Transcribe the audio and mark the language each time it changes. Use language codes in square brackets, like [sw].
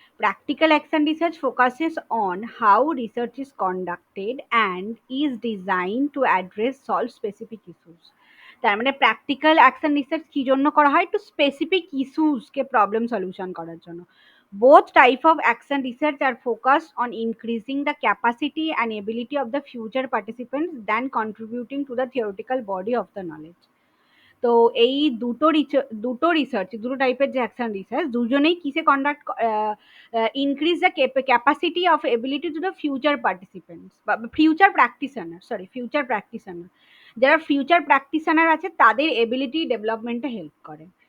[en] Practical action research focuses on how research is conducted and is designed to address solve specific issues. [bn] তার মানে practical action research কি জন্য করা হয়? [en] to specific issues [bn] কে problem solution করার জন্য। [en] Both type of action research are focused on increasing the capacity and ability of the future participants than contributing to the theoretical body of the knowledge. [bn] তো এই দুটো research, দুটো টাইপের যে action research, দুজনেই কিসে conduct, [en] increase the capacity of ability to the future participants [bn] বা future practitioner, future practitioner, যারা ফিউচার প্র্যাকটিশনার আছে তাদের এবিলিটি ডেভেলপমেন্টে হেল্প করে।